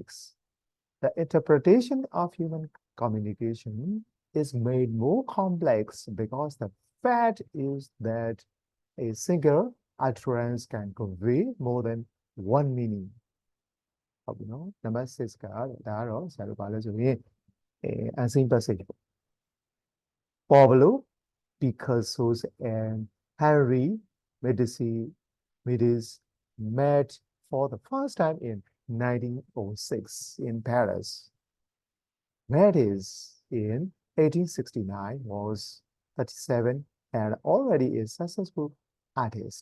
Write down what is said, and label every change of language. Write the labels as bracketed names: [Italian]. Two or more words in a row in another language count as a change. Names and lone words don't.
[English] The interpretation of human communication is made more complex because the fact is that a single utterance can convey more than one meaning. [Burmese] Number 6 ကဒါကတော့ဆရာတို့ဘာလဲဆိုရင် [English] unseen passage [Burmese] ပေါ့ဘလို့ [English] Picasso and Henry Medici met for the first time in 1906 in Paris. Matisse in 1869 was 37 and already a successful artist.